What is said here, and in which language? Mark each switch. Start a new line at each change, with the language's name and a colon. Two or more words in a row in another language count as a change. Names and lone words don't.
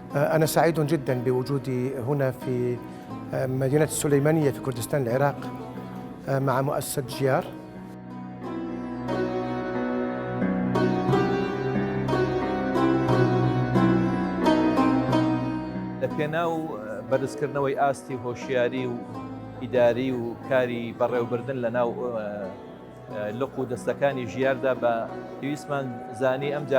Arabic: أنا سعيد جدا بوجودي هنا في مدينة السليمانية في كردستان العراق مع مؤسسة جيار.
Central Kurdish: لەپێناو بەرزکردنەوەی ئاستی هۆشیاری و ئیداری و کاری بەڕێوەبردن لەناو لق و دەستەکانی ژیاردا بە پێویستمان زانی ئەم